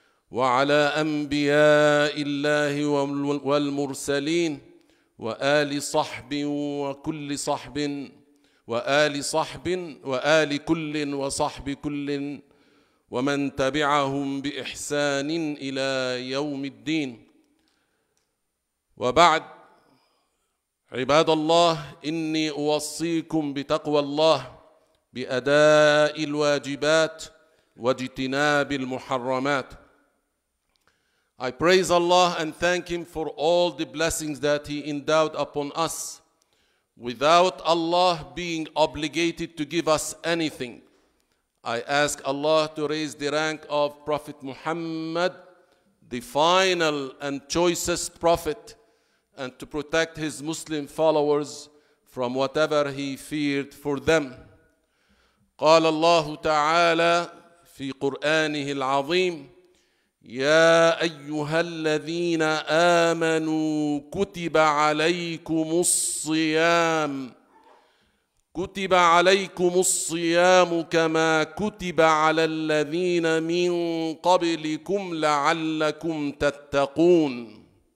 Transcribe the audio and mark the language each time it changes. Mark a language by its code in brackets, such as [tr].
[ar] وعلى أنبياء الله والمرسلين وآل صحب وكل صحب وآل كل وصحب كل ومن تبعهم بإحسان إلى يوم الدين. وبعد، عباد الله، إني أوصيكم بتقوى الله بأداء الواجبات واجتناب المحرمات. [en] I praise Allah and thank Him for all the blessings that He endowed upon us, without Allah being obligated to give us anything. I ask Allah to raise the rank of Prophet Muhammad, the final and choicest prophet, and to protect his Muslim followers from whatever he feared for them. [ar] قال الله تعالى في قرآنه العظيم: يا أيها الذين آمنوا كتب عليكم الصيام كما كتب على الذين من قبلكم لعلكم تتقون.